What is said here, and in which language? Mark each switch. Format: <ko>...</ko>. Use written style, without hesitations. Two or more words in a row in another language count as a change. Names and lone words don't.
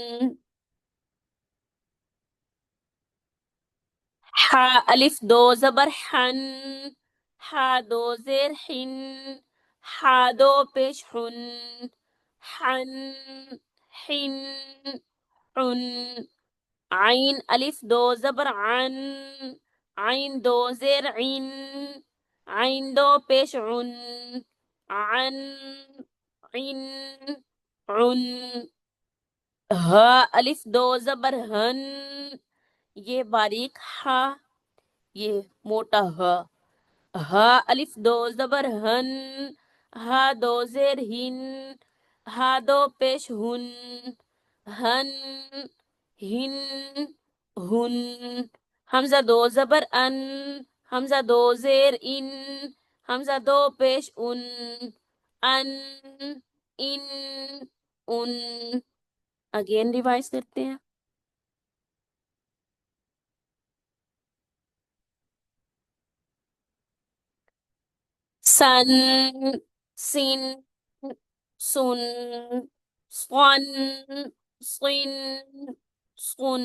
<ur>ح الف دو زبر حن، ح دو زیر حن، ح دو پیش حن، حن، حن، حن. عین الف دو زبر عن، عین دو زیر عین، عین دو پیش عن، عن، عین، عن. ہ الف دو زبر ہن، یہ باریک ہا، یہ موٹا ہ. ہا الف دو زبر ہن، ہا دو زیر ہن، ہا دو پیش ہن، ہن، ہن، ہن. حمزہ دو زبر ان، حمزہ دو زیر ان، حمزہ دو پیش ان، ان، ان، ان.</ur> <en>again revise</en> <ur>کرتے ہیں. سن، سن، سن، صن، صن، صن.</ur>